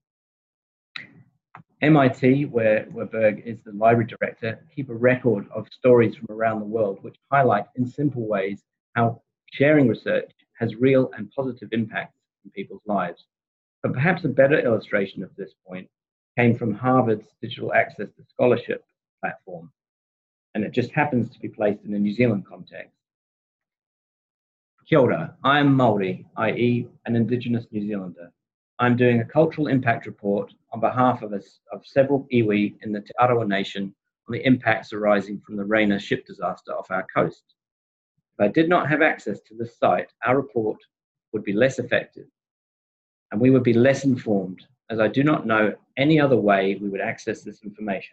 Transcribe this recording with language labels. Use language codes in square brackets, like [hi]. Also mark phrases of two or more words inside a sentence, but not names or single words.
[en] MIT, where Bourg is the library director, keep a record of stories from around the world which highlight in simple ways how sharing research has real and positive impacts in people's lives. But perhaps a better illustration of this point came from Harvard's Digital Access to Scholarship platform, and it just happens to be placed in a New Zealand context. [mi] Kia ora, [en] I am Maori, i.e. an Indigenous New Zealander. I'm doing a cultural impact report on behalf of several iwi in the Te Arawa Nation on the impacts arising from the Raina ship disaster off our coast. If I did not have access to this site, our report would be less effective and we would be less informed, as I do not know any other way we would access this information.